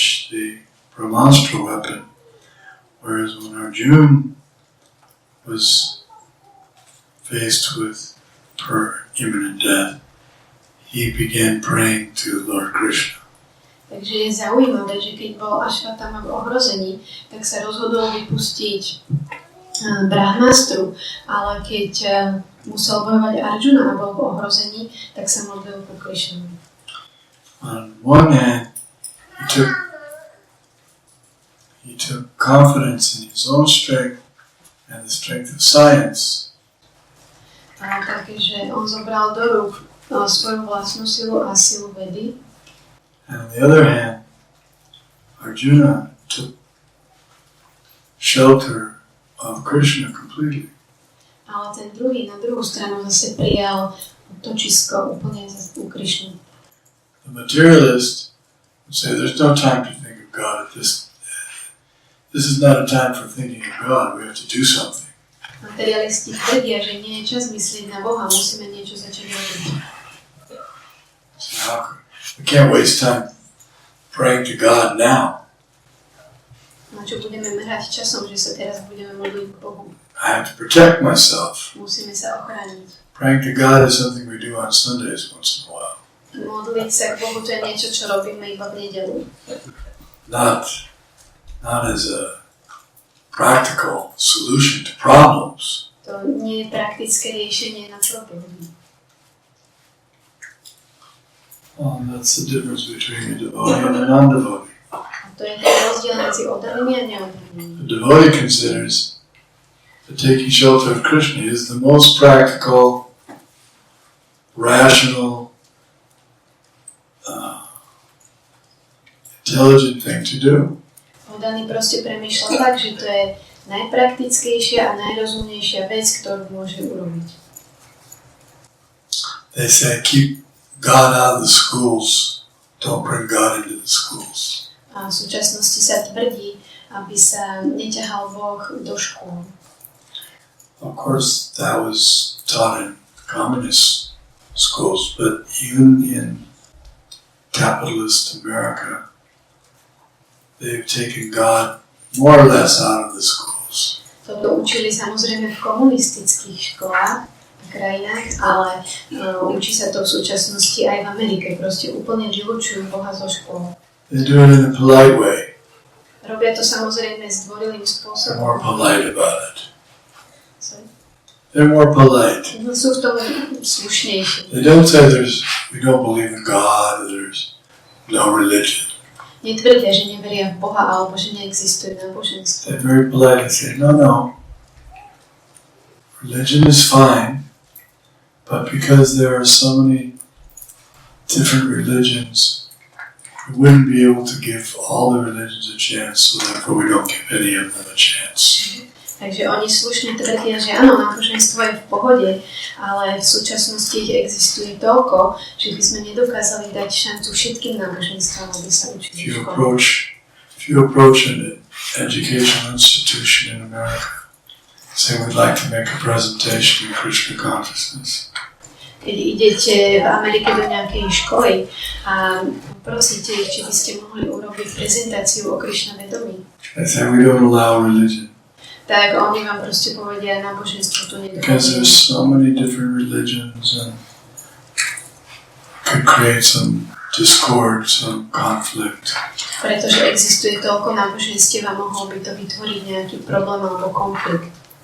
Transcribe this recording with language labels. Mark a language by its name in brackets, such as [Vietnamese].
[English] the Brahmastra weapon, whereas when Arjuna was faced with imminent death, he began praying to Lord Krishna. [Slovak] Takže je zaujímavé, že keď bol Ashwatthama v ohrození, tak sa rozhodol vypustiť Brahmastru, ale keď musel bojovať Arjuna a bol v ohrození, tak sa modlil ku Krishnovi. [English] On one hand, he took confidence in his own strength and the strength of science. [Slovak] Takže on zobral do rúk svoju vlastnú silu a silu vedy. [English] And on the other hand, Arjuna took shelter of Krishna completely. [Slovak] Ale ten druhý na druhú stranu zase prijal točisko úplne u Krishnu. [English] The materialist would say there's no time to think of God at this. This is not a time for thinking of God. We have to do something. [Slovak] Materialisti tvrdia, že nie je čas myslieť na Boha, musíme niečo začať robiť. [English] We can't waste time praying to God now. [Slovak] Na čo budeme merať časom, že sa teraz budeme modliť k Bohu? [English] I have to protect myself. [Slovak] Musíme sa ochrániť. [English] Praying to God is something we do on Sundays once in a while. [Slovak] Modliť sa k Bohu, to je niečo, čo robíme iba v nedeľu. [English] Not as a practical solution to problems. [Slovak] To nie je praktické riešenie na problémy. [English] That's the difference between a devotee and a non-devotee. [Slovak] A to je ten rozdiel medzi oddanými a neoddanými. [English] The devotee considers that taking shelter of Krishna is the most practical rational, intelligent thing to do. [Slovak] Daný proste premýšľal tak, že to je najpraktickejšia a najrozumnejšia vec, ktorú môže urobiť. [English] They say keep God out of the schools, don't bring God into the schools. [Slovak] A v súčasnosti sa tvrdí, aby sa neťahal Boh do škôl. [English] Of course, that was taught in communist schools, but even in capitalist America, they've taken God more or less out of the schools. [Slovak] Toto učili samozrejme v komunistických školách a krajinách, ale učí sa to v súčasnosti aj v Amerike. Proste úplne vylúčujú Boha zo škôl. [English] They do it in a polite way. [Slovak] Robia to samozrejme zdvorilým [English] They're [Slovak] spôsobom. [English] more polite about it. Sorry. They're more polite. [Slovak] Sú v tom slušnejší. [English] They don't say we don't believe in God, or there's no religion. [Slovak] Netvrdia, že neveria v Boha alebo že neexistuje náboženstvo. [English] They very politely say, no. Religion is fine, but because there are so many different religions, we wouldn't be able to give all the religions a chance, so therefore we don't give any of them a chance. [Slovak] Takže oni slušne tvrdia, že áno, náboženstvo je v pohode, ale v súčasnosti ich existuje toľko, že by sme nedokázali dať šancu všetkým náboženstvám, aby sa učili [English] If you [Slovak] v škole. [English] approach an educational institution in America, say we'd like to make a presentation in Krishna consciousness. [Slovak] Keď idete v Amerike do nejakej školy a prosíte ich, či by ste mohli urobiť prezentáciu o Krišna vedomí, [English] They say we don't allow religion [Slovak] tak oni vám proste povedia, náboženstvo tu [English] because there's [Slovak] nedovolí. [English] so many different religions and could create some discord, some conflict. [Slovak] Pretože existuje toľko náboženstiev a mohol by to vytvoriť nejaký problém alebo konflikt.